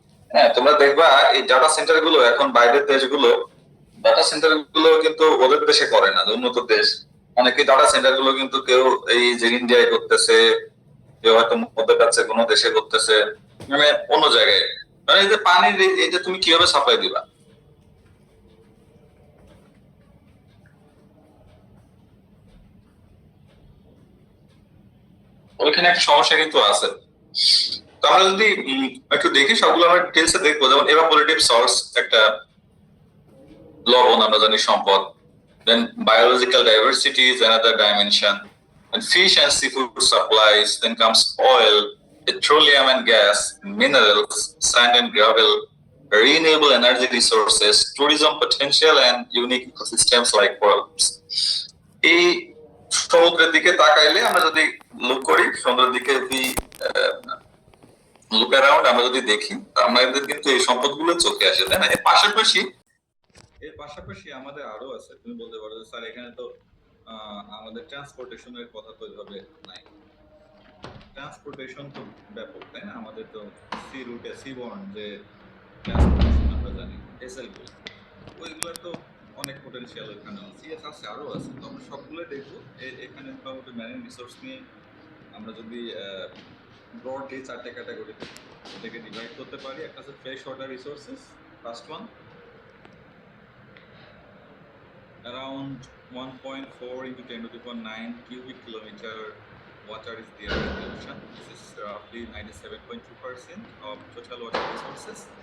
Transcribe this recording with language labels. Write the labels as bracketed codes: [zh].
[bn] হ্যাঁ, তোমরা দেখবা এই ডাটা সেন্টার গুলো এখন বাইরের দেশগুলো ডাটা সেন্টার গুলো কিন্তু ওদের দেশে করে না, উন্নত দেশ অনেকে ডাটা সেন্টার গুলো কিন্তু কেউ এই যে ইন্ডিয়ায় করতেছে, কেউ হয়তো মধ্যপ্রাচ্যের কোনো দেশে করতেছে, মানে অন্য জায়গায়। মানে এই যে পানির এই যে তুমি কিভাবে সাপ্লাই দিবা, ওইখানে একটা সমস্যা কিন্তু আছে। তো আমরা যদি একটু দেখি সবগুলো আমরা ডিটেলসে দেখবো, যেমন এভাপোরেটিভ সোর্স একটা লবণ আমরা জানি সম্পদ, [en] then biological diversity is another dimension, and fish and seafood supplies, then comes oil, petroleum and gas, minerals, sand and gravel, renewable energy resources, tourism potential, and unique ecosystems like corals. [bn] এই সমুদ্রের দিকে তাকাইলে আমরা যদি look করি, সমুদ্রের দিকে যদি লুক অ্যারাউন্ড আমরা যদি দেখি, আমাদের কিন্তু এই সম্পদগুলো চোখে আসে, তাই না? এর পাশাপাশি আমাদের আরো আছে। তুমি বলতে পারো যে স্যার এখানে তো আমাদের ট্রান্সপোর্টেশনের কথা তো এভাবে নাই। ট্রান্সপোর্টেশন তো ব্যাপক, তাই না? আমাদের তো সি রুটে সিবর্ন যে ট্রান্সপোর্টেশন আমরা জানি, এসএল গুলো, ওইগুলোর তো অনেক পোটেনশিয়াল এখানে আছে, আছে আরো আছে। তো আমরা সবগুলো দেখবো। এখানে মোটামুটি ম্যারিন রিসোর্স নিয়ে আমরা যদি ব্রডলি 4টে ক্যাটাগরিতে এটাকে ডিভাইড করতে পারি। একটা হচ্ছে [en] Fresh water resources, first one, around 1.4 into 10 to the power 9 cubic kilometer water is there in the ocean. This is roughly 97.2% of total water resources.